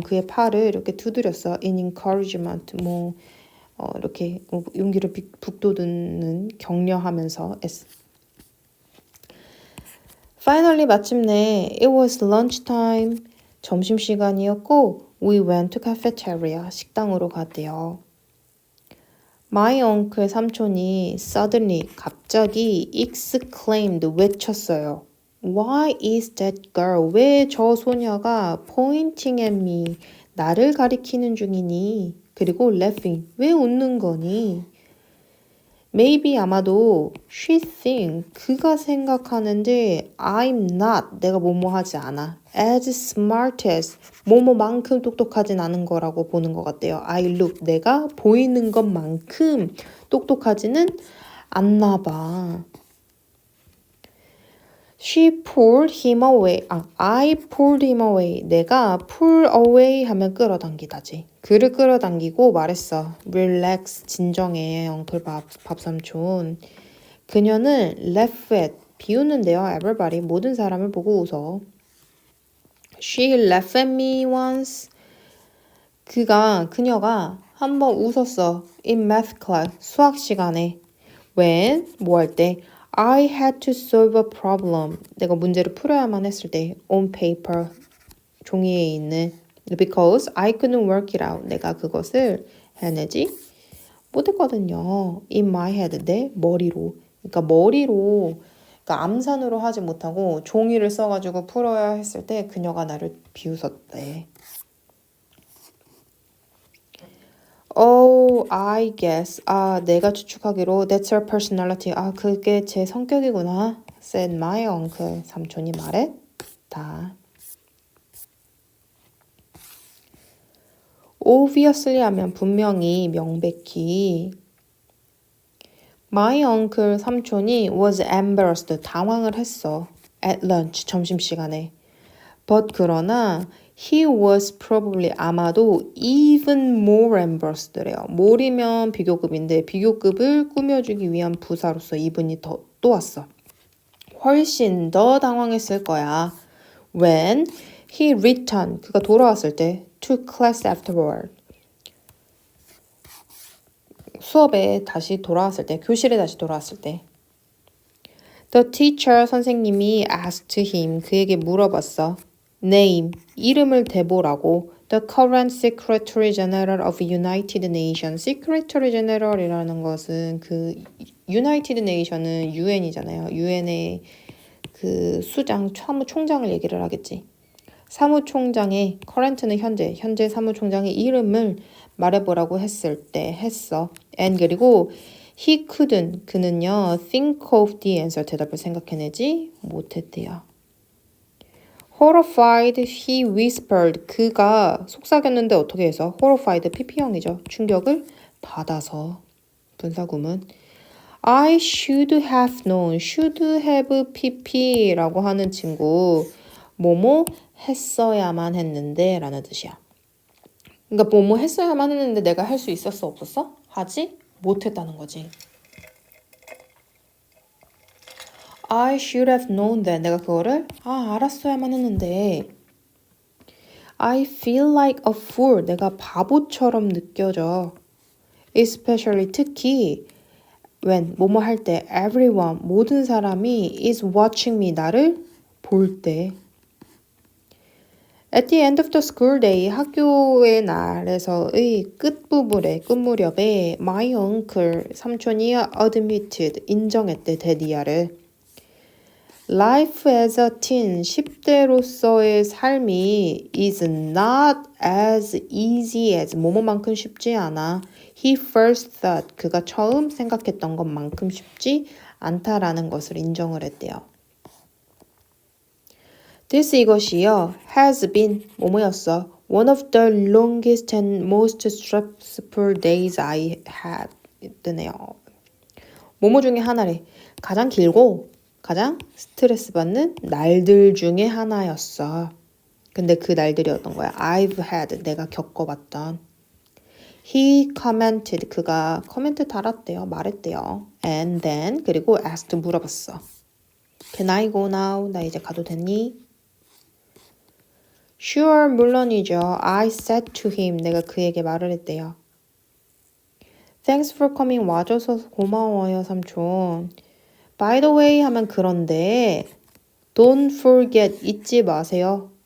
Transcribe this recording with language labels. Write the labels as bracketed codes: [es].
[ko] 그의 팔을 이렇게 두드렸어. [en] in encouragement. [ko] 이렇게 용기를 북돋우는 격려하면서 [en] Finally [ko] 마침내 [en] it was lunchtime. [ko] 점심시간이었고 [en] we went to cafeteria. [ko] 식당으로 갔대요. [en] My uncle [ko] 삼촌이 [en] suddenly [ko] 갑자기 [en] exclaimed [ko] 외쳤어요. [en] Why is that girl? [ko] 왜 저 소녀가 [en] pointing at me? [ko] 나를 가리키는 중이니? 그리고 laughing. 왜 웃는 거니? [en] Maybe [ko] 아마도 [en] she think [ko] 그가 생각하는데 [en] I'm not [ko] 내가 뭐뭐 하지 않아 [en] as smart as [ko] 뭐뭐만큼 똑똑하진 않은 거라고 보는 것 같대요. [en] I look [ko] 내가 보이는 것만큼 똑똑하지는 않나 봐. [en] She pulled him away. I pulled him away. [ko] 내가 pull away 하면 끌어당기다지. 그를 끌어당기고 말했어. [en] Relax. [ko] 진정해. 엉클 밥삼촌. 그녀는 [en] laugh at. [ko] 비웃는데요. [en] Everybody. [ko] 모든 사람을 보고 웃어. [en] She laughed at me once. [ko] 그녀가 한번 웃었어. [en] In math class. [ko] 수학 시간에. [en] When? [ko] 뭐 할 때? [en] I had to solve a problem. [ko] 내가 문제를 풀어야만 했을 때 [en] on paper, [ko] 종이에 있는 [en] because I couldn't work it out. [ko] 내가 그것을 해내지 못했거든요. [en] In my head, [ko] 내 머리로. 그러니까 그러니까 암산으로 하지 못하고 종이를 써가지고 풀어야 했을 때 그녀가 나를 비웃었대. [en] Oh, I guess. [ko] 내가 추측하기로 [en] that's her personality. [ko] 그게 제 성격이구나. [en] said my uncle. [ko] 삼촌이 말했다. [en] Obviously [ko] 하면 분명히 명백히 [en] My uncle [ko] 삼촌이 [en] was embarrassed. [ko] 당황을 했어. [en] At lunch. [ko] 점심시간에. [en] But [ko] 그러나 [en] he was probably [ko] 아마도 [en] even more embarrassed래요. [ko] more이면 비교급인데 비교급을 꾸며주기 위한 부사로서 even이 또 왔어. 훨씬 더 당황했을 거야. [en] When he returned. [ko] 그가 돌아왔을 때 [en] to class afterward. [ko] 수업에 다시 돌아왔을 때, 교실에 다시 돌아왔을 때. [en] The teacher [ko] 선생님이 [en] asked him. [ko] 그에게 물어봤어. [en] Name, [ko] 이름을 대보라고. [en] The current Secretary General of United Nations. [ko] Secretary General이라는 것은 그 [en] United Nations은 [ko] UN이잖아요. UN의 그 사무총장을 얘기를 하겠지. 사무총장의 current는 현재 사무총장의 이름을 말해보라고 했을 때 했어. [en] And [ko] 그리고 [en] he couldn't [ko] 그는요 [en] think of the answer [ko] 대답을 생각해내지 못했대요. [en] Horrified, he whispered. [ko] 그가 속삭였는데 어떻게 해서? [en] Horrified, [ko] PP형이죠. 충격을 받아서. 분사구문. [en] I should have known. should have pp [ko] 라고 하는 친구. 뭐뭐 했어야만 했는데 라는 뜻이야. 그러니까 뭐뭐 했어야만 했는데 내가 할 수 있었어 없었어? 하지 못했다는 거지. [en] I should have known that. [ko] 내가 그거를 알았어야만 했는데 [en] I feel like a fool. [ko] 내가 바보처럼 느껴져. [en] Especially [ko] 특히 [en] when [ko] 뭐뭐 할 때 [en] everyone [ko] 모든 사람이 [en] is watching me [ko] 나를 볼 때. [en] At the end of the school day [ko] 학교의 날에서의 끝부분에 끝무렵에 [en] my uncle [ko] 삼촌이 [en] admitted [ko] 인정했대 데디아를. [en] Life as a teen, [ko] 10대로서의 삶이 [en] is not as easy as [ko] 뭐뭐만큼 쉽지 않아. [en] He first thought, [ko] 그가 처음 생각했던 것만큼 쉽지 않다라는 것을 인정을 했대요. [en] This [ko] 이것이요, [en] has been [ko] 뭐뭐였어. [en] One of the longest and most stressful days I had. [ko] 뜨네요. 뭐뭐 중에 하나래. 가장 길고 가장 스트레스 받는 날들 중에 하나였어. 근데 그 날들이 어떤 거야? [en] I've had, [ko] 내가 겪어봤던. [en] He commented, [ko] 그가 코멘트 달았대요. 말했대요. [en] And then, [ko] 그리고 [en] asked, [ko] 물어봤어. [en] Can I go now? [ko] 나 이제 가도 되니? [en] Sure, [ko] 물론이죠. [en] I said to him, [ko] 내가 그에게 말을 했대요. [en] Thanks for coming, [ko] 와줘서 고마워요, 삼촌. [en] By the way [ko] 하면 그런데 [en] don't forget [ko] 잊지 마세요.